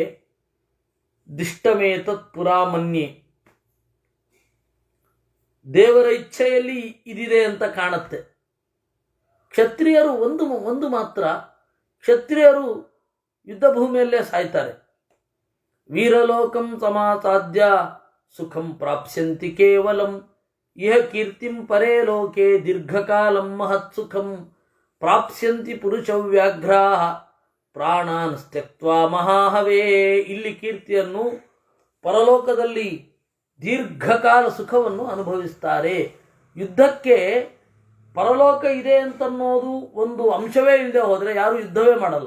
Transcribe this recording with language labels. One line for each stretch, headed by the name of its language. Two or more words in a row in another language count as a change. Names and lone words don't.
Sanskrit: ದಿಷ್ಟಮೇತತ್ ಪುರಾಮನ್ಯೆ,
Kannada: ದೇವರ ಇಚ್ಛೆಯಲ್ಲಿ ಇದಿದೆ ಅಂತ ಕಾಣುತ್ತೆ. ಕ್ಷತ್ರಿಯರು ಒಂದು ಮಾತ್ರ, ಕ್ಷತ್ರಿಯರು ಯುದ್ಧ ಭೂಮಿಯಲ್ಲೇ ಸಾಯ್ತಾರೆ.
Sanskrit: ವೀರಲೋಕಂ ಸಮಾಸಾದ್ಯ ಸುಖಂ ಪ್ರಾಪ್ಸ್ಯಂತಿ ಕೇವಲಂ ಇಹ ಕೀರ್ತಿಂ ಪರೇ ಲೋಕೆ ದೀರ್ಘಕಾಲಂ ಮಹತ್ ಸುಖಂ ಪ್ರಾಪ್ಸ್ಯಂತಿ ಪುರುಷ ವ್ಯಾಘ್ರಾಃ ಪ್ರಾಣಾನ್ ತ್ಯಕ್ತ್ವಾ ಮಹಾಹವೇ.
Kannada: ಇಲ್ಲಿ ಕೀರ್ತಿಯನ್ನು, ಪರಲೋಕದಲ್ಲಿ ದೀರ್ಘಕಾಲ ಸುಖವನ್ನು ಅನುಭವಿಸ್ತಾರೆ. ಯುದ್ಧಕ್ಕೆ ಪರಲೋಕ ಇದೆ ಅಂತನ್ನೋದು ಒಂದು ಅಂಶವೇ ಇಲ್ಲದೆ ಹೋದರೆ ಯಾರು ಯುದ್ಧವೇ ಮಾಡಲ್ಲ.